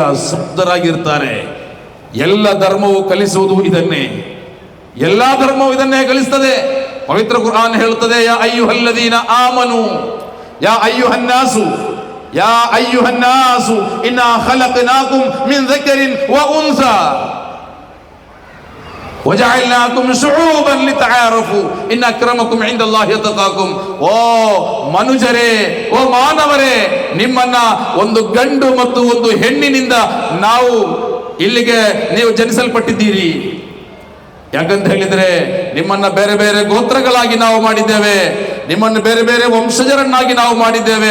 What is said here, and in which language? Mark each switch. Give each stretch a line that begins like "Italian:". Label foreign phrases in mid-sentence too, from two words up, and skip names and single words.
Kannada: ಶುದ್ಧರಾಗಿರ್ತಾರೆ. ಎಲ್ಲ ಧರ್ಮವು ಕಲಿಸುವುದು ಇದನ್ನೇ, ಎಲ್ಲಾ ಧರ್ಮವು ಇದನ್ನೇ ಕಲಿಸ್ತದೆ. ಪವಿತ್ರ ಕುರ್ಆನ್ ಹೇಳುತ್ತದೆ,
Arabic: يا أيها الذين آمنوا يا أيها الناس يا أيها الناس إنا خلقناكم من ذكرٍ وأنثى وجعلناكم شعوبا لتعارفوا إن أكرمكم عند الله يتقاكم.
Kannada: ಓ ಮನುಜರೇ, ಓ ಮಾನವರೇ, ನಿಮ್ಮನ್ನ ಒಂದು ಗಂಡು ಮತ್ತು ಒಂದು ಹೆಣ್ಣಿನಿಂದ ನಾವು ಇಲ್ಲಿಗೆ ನೀವು ಜನಿಸಲ್ಪಟ್ಟಿದ್ದೀರಿ. ಯಾಕಂತ ಹೇಳಿದ್ರೆ ನಿಮ್ಮನ್ನ ಬೇರೆ ಬೇರೆ ಗೋತ್ರಗಳಾಗಿ ನಾವು ಮಾಡಿದ್ದೇವೆ, ನಿಮ್ಮನ್ನು ಬೇರೆ ಬೇರೆ ವಂಶಜರನ್ನಾಗಿ ನಾವು ಮಾಡಿದ್ದೇವೆ.